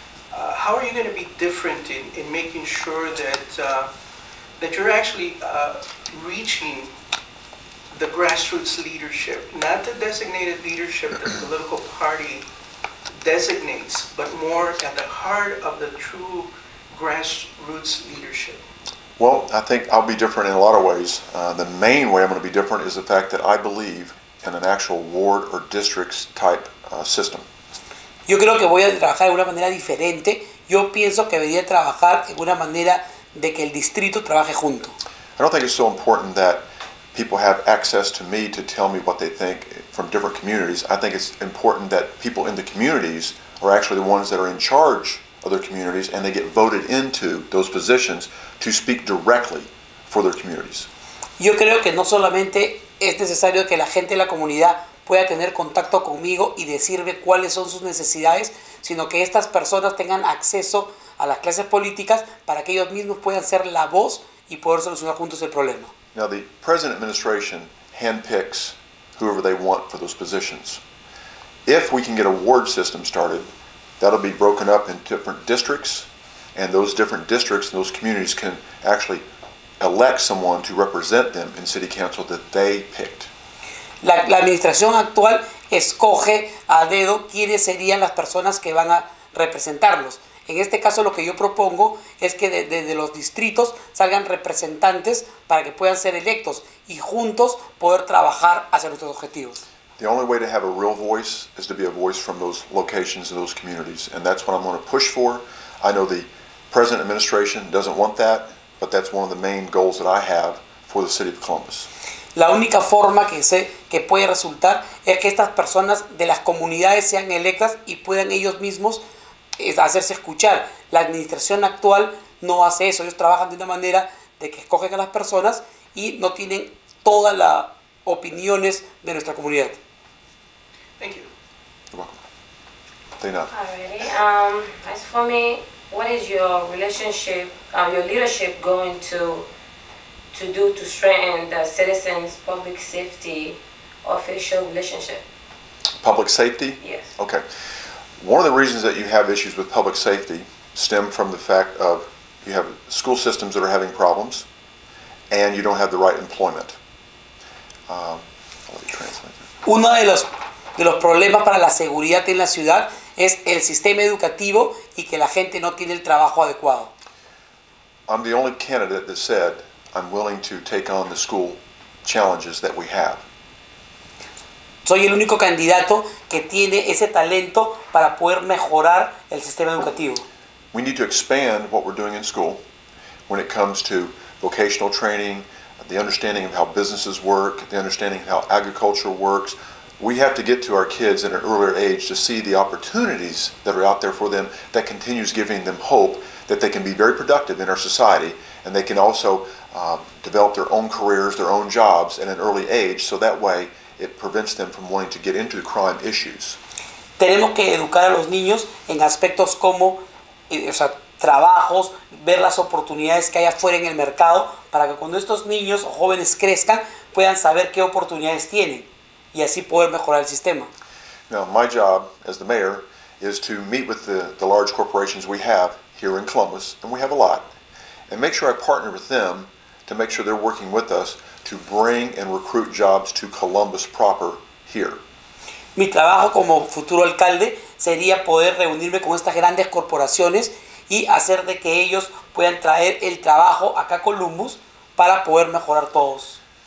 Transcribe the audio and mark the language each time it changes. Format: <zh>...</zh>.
<en>How are you going to be different in making sure that you're actually reaching the grassroots leadership, not the designated leadership that the political party designates, but more at the heart of the true grassroots leadership? Well, I think I'll be different in a lot of ways. The main way I'm going to be different is the fact that I believe in an actual ward or districts type system.</en> <es>Yo creo que voy a trabajar de una manera diferente. Yo pienso que debería trabajar en una manera de que el distrito trabaje junto.</es> <en>I don't think it's so important that people have access to me to tell me what they think from different communities. I think it's important that people in the communities are actually the ones that are in charge of their communities, and they get voted into those positions to speak directly for their communities.</en> <es>Yo creo que no solamente es necesario que la gente de la comunidad pueda tener contacto conmigo y decirme cuáles son sus necesidades, sino que estas personas tengan acceso a las clases políticas para que ellos mismos puedan ser la voz y poder solucionar juntos el problema.</es> <en>Now, the present administration handpicks whoever they want for those positions. If we can get a ward system started, That'll be broken up in different districts, and those different districts and those communities can actually elect someone to represent them in city council that they picked.</en> <es>La administración actual escoge a dedo quiénes serían las personas que van a representarlos. En este caso lo que yo propongo es que desde los distritos salgan representantes para que puedan ser electos y juntos poder trabajar hacia nuestros objetivos.</es> <en>The only way to have a real voice is to be a voice from those locations and those communities, and that's what I'm going to push for. I know the present administration doesn't want that, but that's one of the main goals that I have for the city of Columbus.</en> <es>La única forma que sé que puede resultar es que estas personas de las comunidades sean electas y puedan ellos mismos hacerse escuchar. La administración actual no hace eso. Ellos trabajan de una manera de que escogen a las personas y no tienen todas las opiniones de nuestra comunidad.</es> <en>Thank you. You're welcome. Dana. Alrighty. As for me, what is your relationship, your leadership going to do to strengthen the citizens' public safety official relationship? Public safety? Yes. Okay. One of the reasons that you have issues with public safety stem from the fact of you have school systems that are having problems and you don't have the right employment. I'll let you translate that.</en> <es>Uno de los problemas para la seguridad en la ciudad es el sistema educativo y que la gente no tiene el trabajo adecuado.</es> <en>I'm the only candidate that said I'm willing to take on the school challenges that we have.</en> <es>Soy el único candidato que tiene ese talento para poder mejorar el sistema educativo.</es> <en>We need to expand what we're doing in school when it comes to vocational training, the understanding of how businesses work, the understanding of how agriculture works. We have to get to our kids at an earlier age to see the opportunities that are out there for them that continues giving them hope that they can be very productive in our society, and they can also develop their own careers, their own jobs at an early age, so that way it prevents them from wanting to get into the crime issues.</en> <es>Tenemos que educar a los niños en aspectos como trabajos, ver las oportunidades que hay afuera en el mercado, para que cuando estos niños o jóvenes crezcan puedan saber qué oportunidades tienen y así poder mejorar el sistema.</es> <en>Now, my job as the mayor is to meet with the large corporations we have here in Columbus, and we have a lot, and make sure I partner with them to make sure they're working with us to bring and recruit jobs to Columbus proper here.</en> <es>Mi trabajo como futuro alcalde sería poder reunirme con estas grandes corporaciones y hacer de que ellos puedan traer el trabajo acá a Columbus para poder mejorar todos.</es>